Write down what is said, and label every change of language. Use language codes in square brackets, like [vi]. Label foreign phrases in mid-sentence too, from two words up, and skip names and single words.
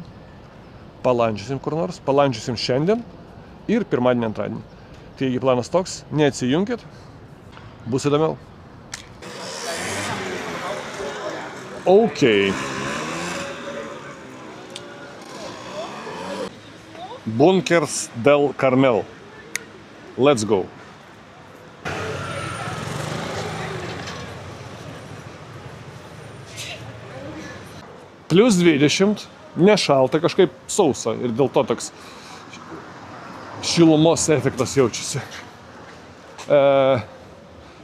[lt] Palandžiusim kur nors, palandžiusim šiandien ir pirmadienį, antradienį. Taigi planas toks, neatsijunkit, bus įdomiau. Ok. Bunkers del Carmel. [en] Let's go. [lt] Plius 20, nešalta, kažkaip sausa ir dėl to toks šilumos efektas jaučiasi.